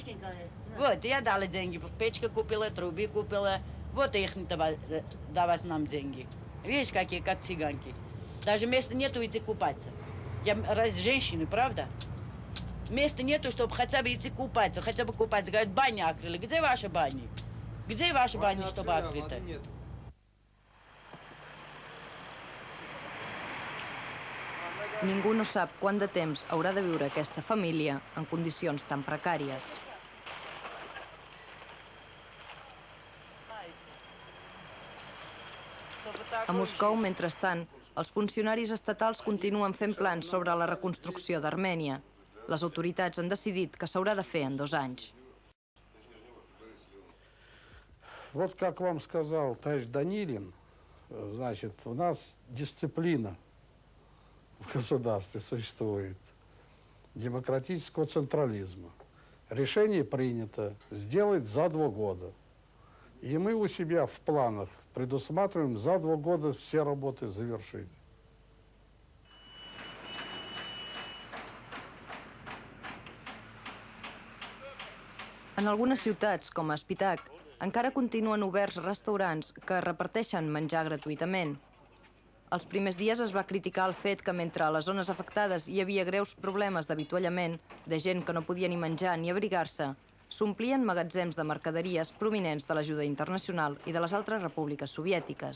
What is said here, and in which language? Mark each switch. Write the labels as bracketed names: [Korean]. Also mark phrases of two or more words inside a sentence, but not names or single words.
[Russian] Вот, я дала деньги, печка купила, трубы купила, вот их давать нам деньги. Видишь, какие, как цыганки. Даже места нету идти купаться. Я раз женщины, правда? Места нету, чтобы хотя бы идти купаться, хотя бы купаться. Говорят, бани открыли. Где ваши бани? Где ваши бани, чтобы открыты? [Catalan] Ningú no sap quant de temps haurà de viure aquesta família en condicions tan precàries. A Moscou, mentrestant, els funcionaris estatals continuen fent plans sobre la reconstrucció d'Armènia. Les autoritats han decidit que s'haurà de fer en 2 anys. [Russian] Вот как вам сказал товарищ Данилин, значит, у нас дисциплина в государстве существует, демократического централизма. Решение принято сделать за 2 года. И мы у себя в планах предусматриваем за 2 года все работы завершить. [Catalan] En algunes ciutats, com a Spitak, encara continuen oberts restaurants que reparteixen menjar gratuïtament. Els primers dies es va criticar el fet que mentre a les zones afectades hi havia greus problemes d'avituallament, de gent que no podia ni menjar ni abrigar-se, s'omplien magatzems de mercaderies provinents de l'ajuda internacional i de les altres repúbliques soviètiques.